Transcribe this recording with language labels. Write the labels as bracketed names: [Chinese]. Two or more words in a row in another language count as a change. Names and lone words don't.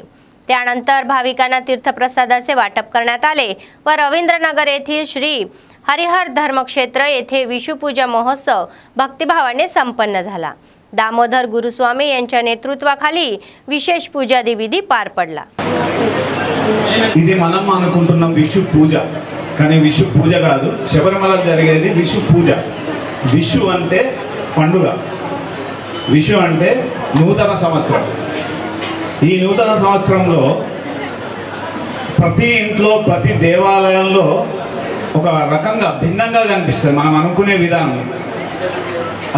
[Marathi] त्यानंतर भाविकांना तीर्थप्रसादाचे वाटप करण्यात आले व रवींद्रनगर येथील श्री हरिहर धर्मक्षेत्र येथे विषुपूजा महोत्सव भक्तिभावाने संपन्न झाला. दामोदर गुरुस्वामी यांच्या नेतृत्वाखाली विशेष पूजादी विधी पार पडला. [Telugu] ఇది మనం అనుకుంటున్నాం విషు పూజ, కానీ విషు పూజ కాదు, శబరిమలలో జరిగేది విషు పూజ. విషు అంటే పండుగ, విషు అంటే నూతన సంవత్సరం. ఈ నూతన సంవత్సరంలో ప్రతి ఇంట్లో ప్రతి దేవాలయంలో ఒక రకంగా భిన్నంగా కనిపిస్తుంది మనం అనుకునే విధానం.